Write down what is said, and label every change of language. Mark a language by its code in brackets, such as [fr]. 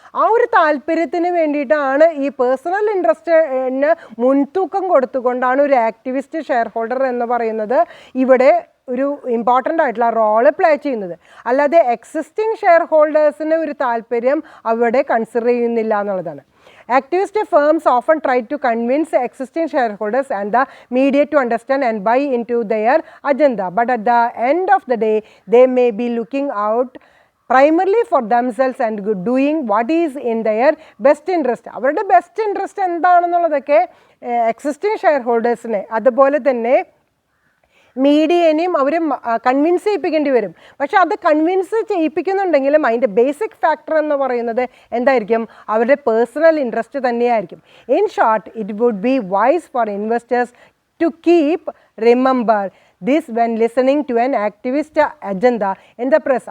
[ml] ആ ഒരു താല്പര്യത്തിന് വേണ്ടിയിട്ടാണ് ഈ പേഴ്സണൽ ഇൻട്രസ്റ്റിന് മുൻതൂക്കം കൊടുത്തുകൊണ്ടാണ് ഒരു ആക്ടിവിസ്റ്റ് ഷെയർ ഹോൾഡർ എന്ന് പറയുന്നത് ഇവിടെ ഒരു ഇമ്പോർട്ടൻ്റ് ആയിട്ടുള്ള റോള് പ്ലേ ചെയ്യുന്നത്. അല്ലാതെ എക്സിസ്റ്റിംഗ് ഷെയർ ഹോൾഡേഴ്സിന് ഒരു താല്പര്യം അവിടെ കൺസിഡർ ചെയ്യുന്നില്ല എന്നുള്ളതാണ്. [en] Activist firms often try to convince existing shareholders and the media to understand and buy into their agenda, but at the end of the day, they may be looking out primarily for themselves and doing what is in their best interest. [ml] അവരുടെ best interest എന്താണെന്നുള്ളതൊക്കെ existing share ഹോൾഡേഴ്സിനെ അതുപോലെ തന്നെ മീഡിയനെയും അവർ convince ചെയ്യിപ്പിക്കേണ്ടി വരും. പക്ഷെ അത് convince ചെയ്യിപ്പിക്കുന്നുണ്ടെങ്കിലും അതിൻ്റെ basic factor എന്ന് പറയുന്നത് എന്തായിരിക്കും? അവരുടെ പേഴ്സണൽ ഇൻട്രസ്റ്റ് തന്നെയായിരിക്കും. [en] In short, it would be wise for investors to keep remember this when listening to an activist agenda in the press.